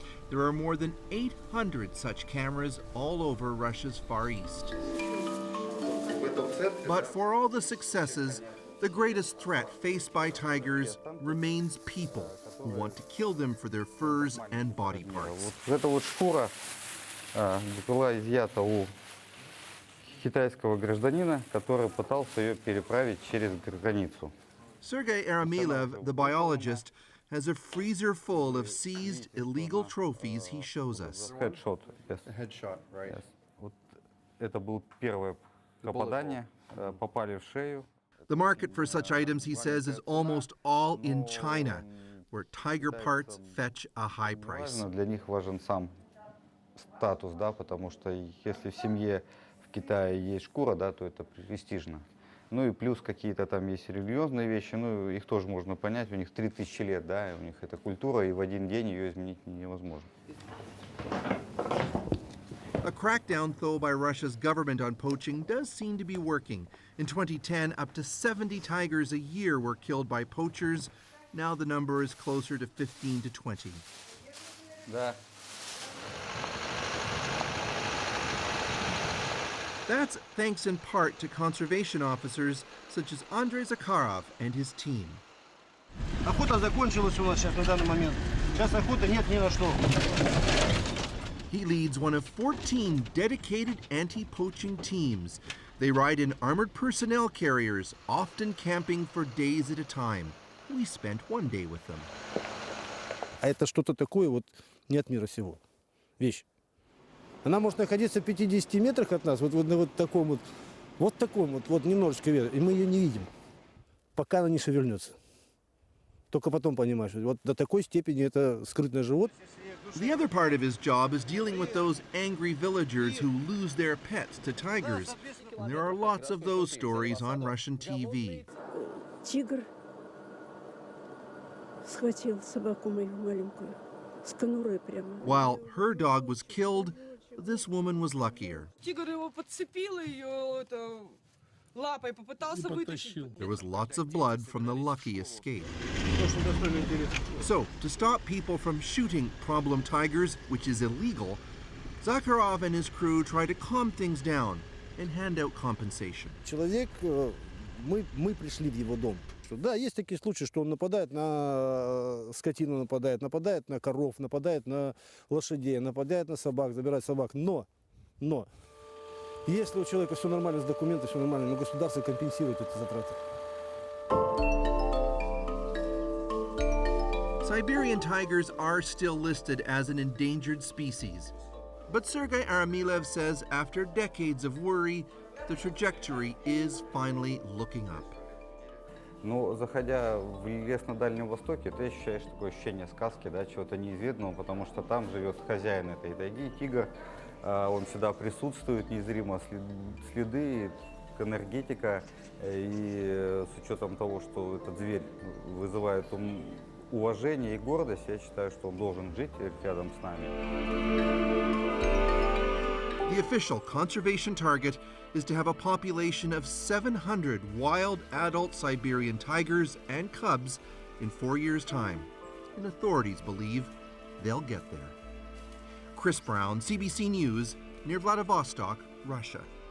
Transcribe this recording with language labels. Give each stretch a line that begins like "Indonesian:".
English: There are more than 800 such cameras all over Russia's Far East. But for all the successes, the greatest threat faced by tigers remains people who want to kill them for their furs and body parts.
Russian: Эта вот шкура была изъята у китайского гражданина, который пытался ее переправить через границу.
English: Sergei Aramilev, the biologist, has a freezer full of seized illegal trophies he shows us. Headshot, yes. A headshot, right. Yes.
Russian: Вот это было первое попадание, попали в шею.
English: The market for such items, he says, is almost all in China, where tiger parts fetch a high price.
Russian: Для них важен сам статус, да, потому что если в семье в Китае есть шкура, да, то это престижно. Ну и плюс какие-то там есть религиозные вещи, ну их тоже можно понять, у них 3000 лет, да, у них это культура, и в один день ее изменить невозможно.
English: A crackdown, though, by Russia's government on poaching does seem to be working. In 2010, up to 70 tigers a year were killed by poachers. Now the number is closer to 15 to 20.
Russian: Да.
English: That's thanks in part to conservation officers such as Andrei Zakharov and his team.
Russian: Охота закончилась у нас сейчас на данный момент. Сейчас охоты нет ни на что.
English: He leads one of 14 dedicated anti-poaching teams. They ride in armored personnel carriers, often camping for days at a time. We spent one day with them.
Russian: А это что-то такое вот не от мира сего. Вещь. Она может находиться в 50 метрах от нас, вот таком вот немножечко вверх, и мы ее не видим, пока она не шевельнется. Только потом понимаешь, вот до такой степени это скрытное животное.
English: The other part of his job is dealing with those angry villagers who lose their pets to tigers. And there are lots of those stories on Russian TV.
Russian: Тигр схватил собаку мою маленькую с конурой прямо.
English: While her dog was killed, this woman was luckier.
Russian: Тигр его подцепил, ее лапой попытался вытащить.
English: There was lots of blood from the lucky escape. So, to stop people from shooting problem tigers, which is illegal, Zakharov and his crew try to calm things down and hand out compensation.
Russian: Человек, мы пришли в его дом. Да, есть такие случаи, что он нападает на скотину, нападает на коров, нападает на лошадей, нападает на собак, забирает собак. Но, если у человека все нормально с документами, все нормально, но государство компенсирует эти затраты.
English: Siberian tigers are still listed as an endangered species. But Sergei Aramilev says after decades of worry, the trajectory is finally looking up.
Russian: Но заходя в лес на Дальнем Востоке, ты ощущаешь такое ощущение сказки, да, чего-то неизведанного, потому что там живет хозяин этой тайги, тигр. Он всегда присутствует, незримо следы, энергетика. И с учетом того, что этот зверь вызывает уважение и гордость, я считаю, что он должен жить рядом с нами.
English: The official conservation target is to have a population of 700 wild adult Siberian tigers and cubs in 4 years' time, and authorities believe they'll get there. Chris Brown, CBC News, near Vladivostok, Russia.